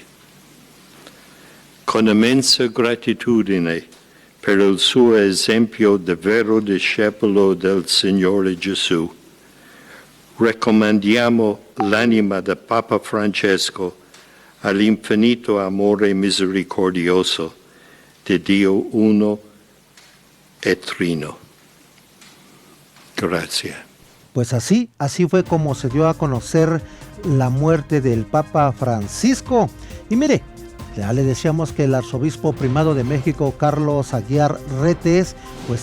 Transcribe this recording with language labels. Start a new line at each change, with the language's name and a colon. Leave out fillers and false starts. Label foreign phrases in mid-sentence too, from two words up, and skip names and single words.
Italian: Con immensa gratitudine per il suo esempio di vero discepolo del Signore Gesù, raccomandiamo l'anima del Papa Francesco all'infinito amore misericordioso di Dio uno e trino.
Spanish: Gracias. Pues así fue como se dio a conocer la muerte del Papa Francisco. Y mire, ya le decíamos que el arzobispo primado de México, Carlos Aguiar Retes, pues